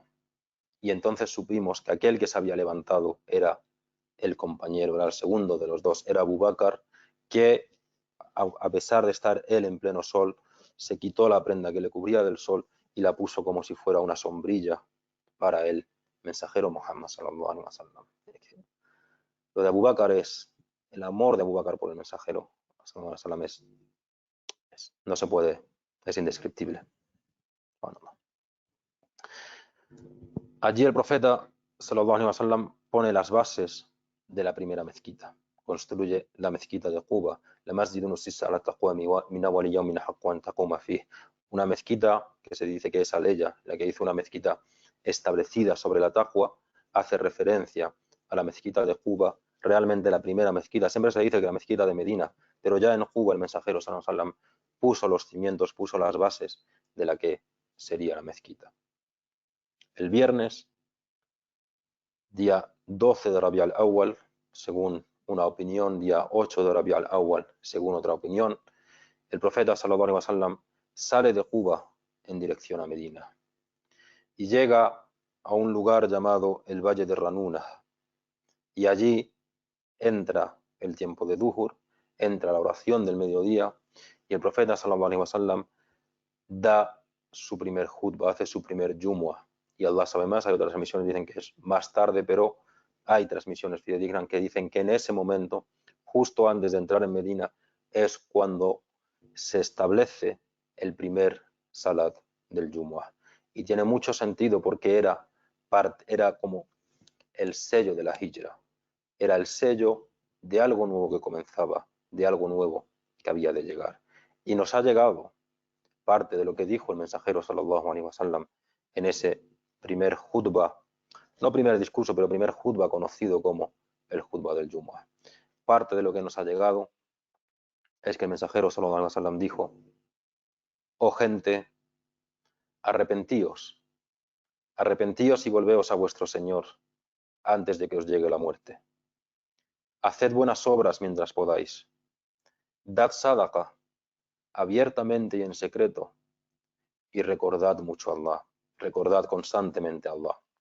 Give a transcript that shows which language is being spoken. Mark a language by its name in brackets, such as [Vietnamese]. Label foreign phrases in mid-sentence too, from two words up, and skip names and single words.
[Spanish] Y entonces supimos que aquel que se había levantado era el compañero, era el segundo de los dos, era Abu Bakr, que a pesar de estar él en pleno sol, se quitó la prenda que le cubría del sol y la puso como si fuera una sombrilla para el mensajero Muhammad [Arabic] صلى الله عليه وسلم. [Spanish] Lo de Abu Bakr es el amor de Abu Bakr por el mensajero [Arabic] صلى الله عليه وسلم, [Spanish] no se puede, es indescriptible. Bueno, allí el profeta [Arabic] صلى الله عليه وسلم [Spanish] pone las bases de la primera mezquita. Construye la mezquita de Quba, la [Arabic] مسجد أسس على التقوى من أول يوم أحق أن تقوم فيه. [Spanish] Una mezquita que se dice que es Aleya, la que hizo una mezquita establecida sobre la taqwa, hace referencia a la mezquita de Quba, realmente la primera mezquita. Siempre se dice que la mezquita de Medina, pero ya en Quba el mensajero [Arabic] صلى الله عليه وسلم [Spanish] puso los cimientos, puso las bases de la que sería la mezquita. El viernes, día 12 de Rabi al-Awwal, según una opinión, día 8 de Rabi al-Awwal, según otra opinión, el profeta [Arabic] صلى الله عليه وسلم [Spanish] sale de Quba en dirección a Medina y llega a un lugar llamado el Valle de Ranuna, y allí entra el tiempo de Duhur, entra la oración del mediodía, y el profeta [Arabic] صلى الله عليه وسلم [Spanish] da su primer khutba, hace su primer Jumu'ah, y Allah sabe más. Hay otras transmisiones que dicen que es más tarde, pero hay transmisiones fidedignas que dicen que en ese momento, justo antes de entrar en Medina, es cuando se establece el primer salat del Jumu'ah. Y tiene mucho sentido porque era como el sello de la hijra, era el sello de algo nuevo que comenzaba, de algo nuevo que había de llegar. Y nos ha llegado parte de lo que dijo el mensajero [Arabic] صلى الله عليه وسلم [Spanish] en ese primer khutbah, no primer discurso, pero primer khutbah conocido como el khutbah del Jumu'ah. Parte de lo que nos ha llegado es que el mensajero [Arabic] صلى الله عليه وسلم [Spanish] dijo: oh gente, arrepentíos, arrepentíos y volveos a vuestro Señor antes de que os llegue la muerte. Haced buenas obras mientras podáis. Dad sadaqa abiertamente y en secreto, y recordad mucho a Allah, recordad constantemente a Allah.